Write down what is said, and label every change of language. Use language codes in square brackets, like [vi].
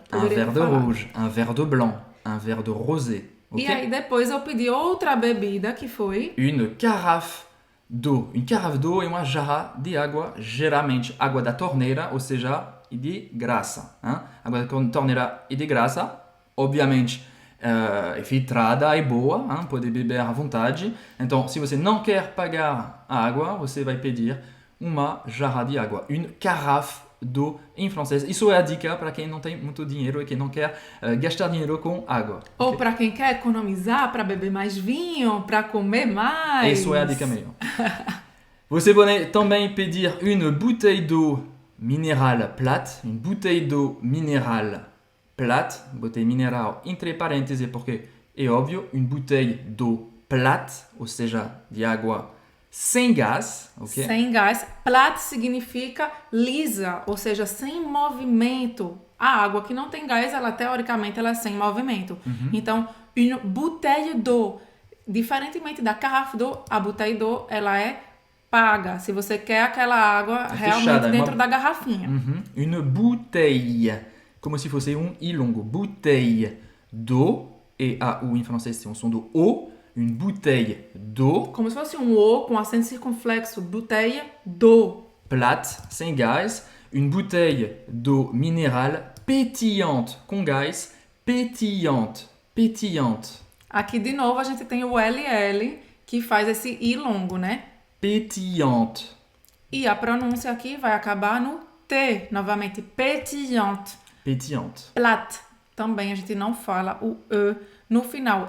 [fr] Un verre de rouge, un verre de blanc, un verre de rosé. [pt] E aí depois eu pedi outra bebida que foi [fr] Une carafe d'eau. Une carafe d'eau [pt] é uma jarra de água, geralmente água da torneira, ou seja, e de graça. Água da torneira e de graça, obviamente é filtrada e boa, pode beber à vontade. Então, se você não quer pagar a água, você vai pedir uma jarra de água. [fr] Une carafe d'eau [pt] em francês. Isso é a dica para quem não tem muito dinheiro e que não quer gastar dinheiro com água. ou para quem quer economizar, para beber mais vinho, para comer mais. Isso é a dica melhor. Você pode também pedir [fr] une bouteille d'eau minérale plate. Une bouteille d'eau minérale plate. [pt] Bouteille mineral entre parênteses porque é óbvio. [fr] Une bouteille d'eau plate, [pt] ou seja, de água sem gás, ok? Sem gás. Plate significa lisa, ou seja, sem movimento. A água que não tem gás, ela teoricamente ela é sem movimento. Então, [fr] une bouteille d'eau. [pt] Diferentemente da carafe d'eau, a bouteille d'eau ela é paga. Se você quer aquela água realmente fechada, dentro da garrafinha. Une bouteille, como se fosse I longo. [fr] Bouteille d'eau, [pt] e a U em francês tem um som do O. [fr] Une bouteille d'eau [pt] Como se fosse um O com acento circunflexo. [fr] Bouteille d'eau. [pt] plate, sem gás. [fr] Une bouteille d'eau minérale pétillante, [pt] com gás. [fr] Pétillante, pétillante. [pt] Aqui de novo a gente tem o LL que faz esse I longo, né? [fr] Pétillante. [pt] E a pronúncia aqui vai acabar no T, novamente, [fr] pétillante. Pétillante. [pt] Plate, também a gente não fala o E no final.